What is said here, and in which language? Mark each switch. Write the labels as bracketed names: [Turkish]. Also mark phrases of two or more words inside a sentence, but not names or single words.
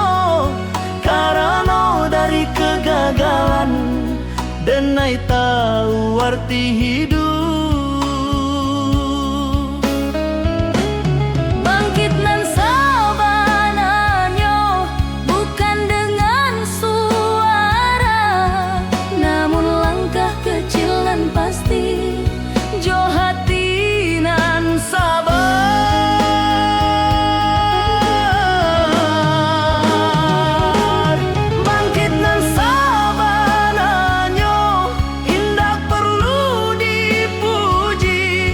[Indonesian] Karena dari kegagalan, denai tahu arti hidup. [Minangkabau] Bangkit nan sabananyo, [Indonesian] bukan dengan suara, namun langkah kecil dan pasti, [Minangkabau] jo hati nan sabar. Bangkit nan sabananyo, indah perlu dipuji.